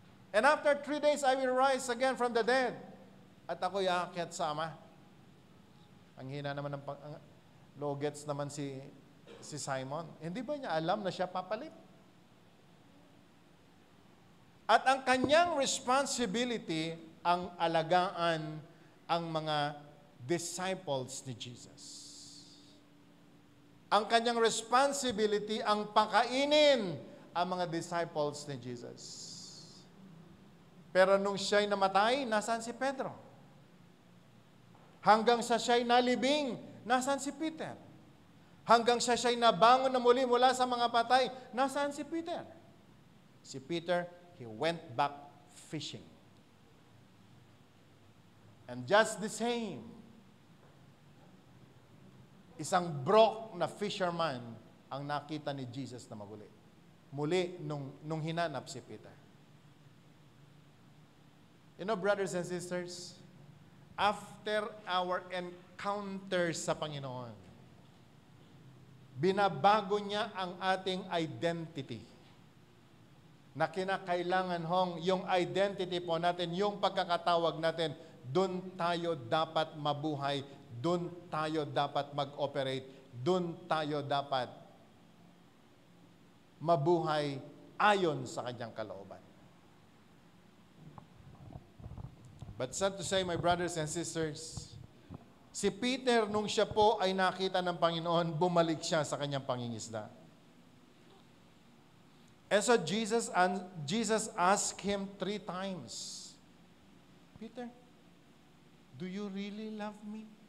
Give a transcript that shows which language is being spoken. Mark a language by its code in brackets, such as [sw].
[en] And after 3 days, I will rise again from the dead. [tl] At ako'y aakyat sa Ama. Ang hina naman ng low gets naman si Simon. Hindi ba niya alam na siya papalit? At ang kanyang responsibility ang alagaan ang mga disciples ni Jesus. Ang kanyang responsibility ang pakainin ang mga disciples ni Jesus. Pero nung siya'y namatay, nasaan si Pedro? Hanggang sa siya'y nalibing, nasaan si Peter? Hanggang sa siya'y nabangon na muli mula sa mga patay, nasaan si Peter? [en] Si Peter, he went back fishing. And just the same, [tl] isang broke na fisherman ang nakita ni Jesus na maguli. Muli nung hinanap si Peter. [en] You know, brothers and sisters, after our encounter [tl] sa Panginoon, binabago niya ang ating [en] identity. [tl] Na kinakailangan yung identity po natin, yung pagkakatawag natin, doon tayo dapat mabuhay, doon tayo dapat mag-operate, doon tayo dapat mabuhay ayon sa kanyang kalooban. [en] But sad to say, my brothers and sisters, [tl] si Peter, nung siya po ay nakita ng Panginoon, bumalik siya sa kanyang pangingisda. [en] And so Jesus asked him 3 times, Peter, do you really love me?